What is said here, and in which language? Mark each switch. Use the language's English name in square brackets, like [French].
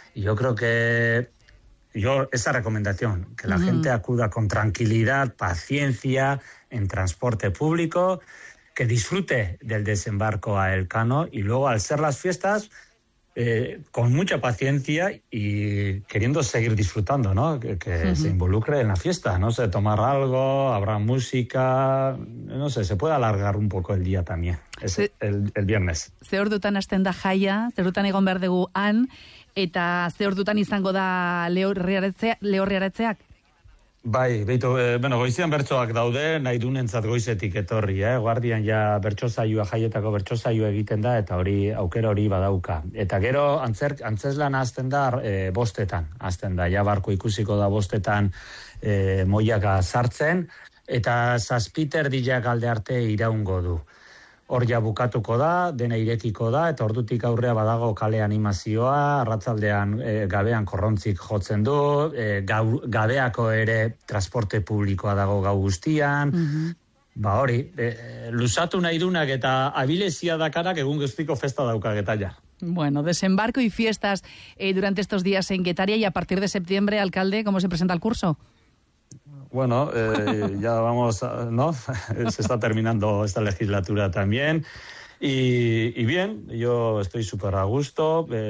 [Spanish] Y yo creo que esa recomendación, que la gente acuda con tranquilidad, paciencia en transporte público, que disfrute del desembarco a Elcano y luego, al ser las fiestas, con mucha paciencia y queriendo seguir disfrutando, ¿no? Que se involucre en la fiesta, no sé, tomar algo, habrá música, no sé, se puede alargar un poco el día también, el viernes. [Basque] Ze ordutan hasten da jaia, ze ordutan egon behar dugu han, eta ze ordutan izango da lehorriaretzeak? Bai, beitu, goizian bertsoak daude, nahi dunentzat goizetik etorri, Guardian ja bertsozaioa, jaietako bertsozaioa egiten da, eta hori aukera hori badauka. Eta gero antzeslana hasten da bostetan, hasten da, ja barku ikusiko da bostetan moiaka sartzen, eta zazpiter dijak alde arte iraungo du. Hor ja bukatuko da, dena irekiko da, eta ordutik aurrea badago kale animazioa, arratzaldean gabean korrontzik jotzen du, gabeako ere transporte publikoa dago gau guztian, ba hori, lusatu nahi dunak eta abilezia dakarak egun guztiko festa dauka Getaria. [Spanish] Bueno, desembarco y fiestas durante estos días en Getaria, y a partir de septiembre, alcalde, ¿cómo se presenta el curso? Bueno, ya vamos, ¿no? Se está terminando esta legislatura también. Y bien, yo estoy súper a gusto.